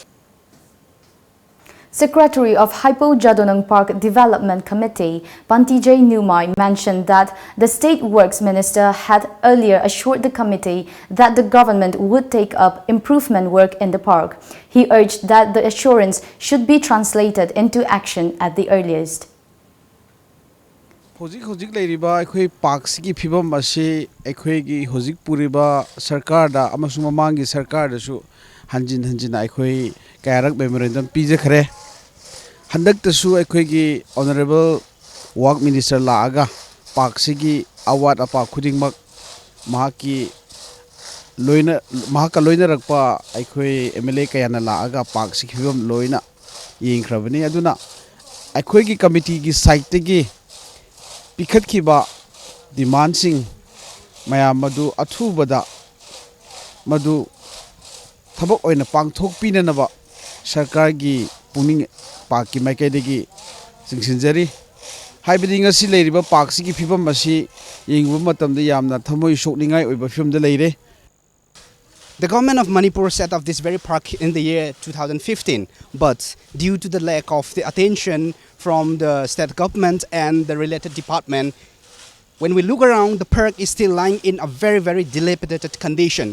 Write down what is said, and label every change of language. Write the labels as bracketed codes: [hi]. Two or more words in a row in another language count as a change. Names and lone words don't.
[en] Secretary of Hypo Jadonang Park Development Committee, Pantijay Numai, mentioned that the State Works Minister had earlier assured the committee that the government would take up improvement work in the park. He urged that the assurance should be translated into action at the earliest. [mni] Hojik leiriba akhoi park sigi phibam ase akhoi gi hojik puriba sarkar da amasung mamangi sarkar da su hanjin akhoi kayarak memorandum pije khare handak ta su akhoi gi [en] honorable work minister [mni] la aga park sigi award apa khuding mak mahaki loina mahaka loina rakpa akhoi MLA kayana la aga park sigi phibam loina yengkhrabani aduna akhoi gi committee gi site gi Pikat kiba demand sing maya madu athubada madu thabok oina pangthok pinanaba sarkar gi puning park ki mai kai degi singsinjari haibidi ngasi leiriba park si ki phibam masi yengbu matam de yamna thamoi sokningai oiba film de leire. [en] The government of Manipur set up this very park in the year 2015, but due to the lack of the attention from the state government and the related department, when we look around, the park is still lying in a very, very dilapidated condition.